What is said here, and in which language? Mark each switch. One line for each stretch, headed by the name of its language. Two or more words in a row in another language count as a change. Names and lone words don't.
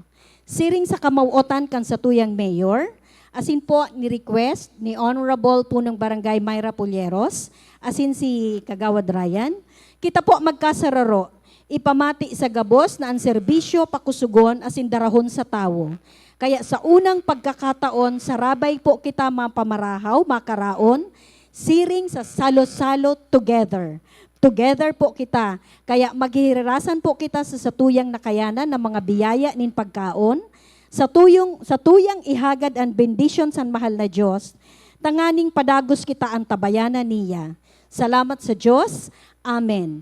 Bikol: Siring sa kamauotan kan sa tuyang mayor, asin po ni-request ni Honorable Punong Barangay Myra Fulleros, asin si Kagawad Ryan, kita po magkasararo, ipamati sa gabos na ang serbisyo pakusugon asin darahon sa tawo. Kaya sa unang pagkakataon, sarabay po kita mapamarahaw, makaraon, siring sa salo-salo together. Together po kita. Kaya maghihirasan po kita sa satuyang nakayanan ng mga biyaya nin pagkaon, sa tuyang ihagad ang bendisyon sa mahal na Diyos, tanganing padagos kita ang tabayanan niya. Salamat sa Diyos. Amen.